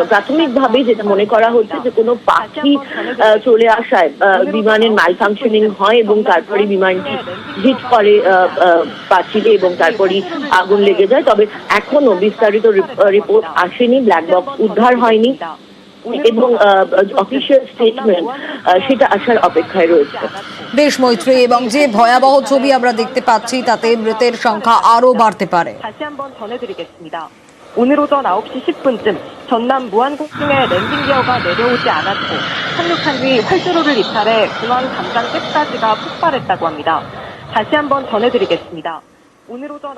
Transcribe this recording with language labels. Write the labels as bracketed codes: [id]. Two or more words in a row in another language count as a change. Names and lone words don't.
[bn] প্রাথমিকভাবে যেটা মনে করা হচ্ছে যে কোনো পাখি চলে আসায় বিমানের ম্যালফাংশনিং হয় এবং তারপরে বিমানটি হিট করে পাঁচিলে এবং তারপরই আগুন লেগে যায়। তবে এখনো বিস্তারিত রিপোর্ট আসেনি, [en] black box [bn] উদ্ধার হয়নি এবং [en] official statement [bn] সেটা আসার অপেক্ষায় রয়েছে। বেশ মৈত্রেয়ী, এবং যে ভয়াবহ ছবি আমরা দেখতে পাচ্ছি তাতে মৃতের সংখ্যা আরো বাড়তে পারে। [ko] 오늘 오전 9시 10분쯤 전남 무안공중에 랜딩 기어가 내려오지 않았고 착륙한 뒤 활주로를 이탈해 공항 담장 잭까지가 폭발했다고 합니다. 다시 한번 전해드리겠습니다. 오늘 오전